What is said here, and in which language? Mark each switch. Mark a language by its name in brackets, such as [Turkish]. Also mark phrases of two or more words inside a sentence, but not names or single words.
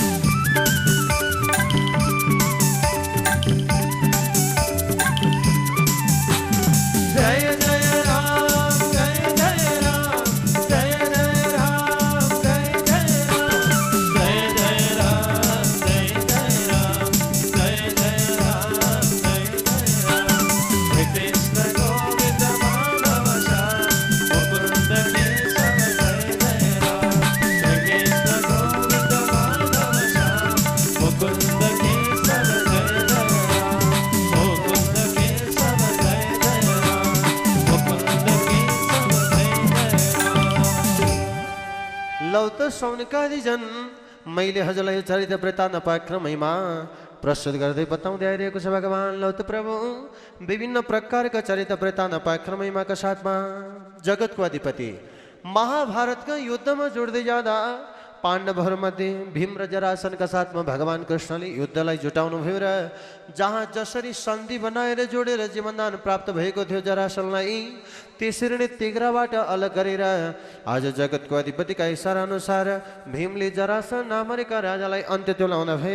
[Sanskrit] जय जय राम जय जय राम जय जय राम जय जय राम जय जय राम जय जय राम जय जय राम जय जय राम। हे कृष्ण गोविन्द माधव श्याम मुकुन्द केशव जय जय राम। हे कृष्ण गोविन्द माधव श्याम मुकुन्द केशव जय जय राम। मुकुन्द केशव जय जय राम। मुकुन्द केशव जय जय राम। [Nepali] लौ त सौनकादि जन मैले हजुरलाई यो चरित्र वृत्तान्त पाक्रमैमा प्रस्तुत गर्दै बताउँदै आइरहेको छ। भगवान लौ त प्रभु विभिन्न प्रकारका चरित्र वृत्तान्त पाक्रमैमा का साथमा जगतको अधिपति महाभारतका युद्धमा जोड्दै जाँदा पाण्डवहरूमध्ये भीम र जरासनका साथमा भगवान कृष्णले युद्धलाई जुटाउनु भयो र जहाँ जसरी सन्धि बनाएर जोडेर जीवनदान प्राप्त भएको थियो जरासनलाई, त्यसरी नै तिग्राबाट अलग गरेर आज जगतको अधिपतिका इशारा अनुसार भीमले जरासन नामरेका राजालाई अन्त्य तुल्याउन भए।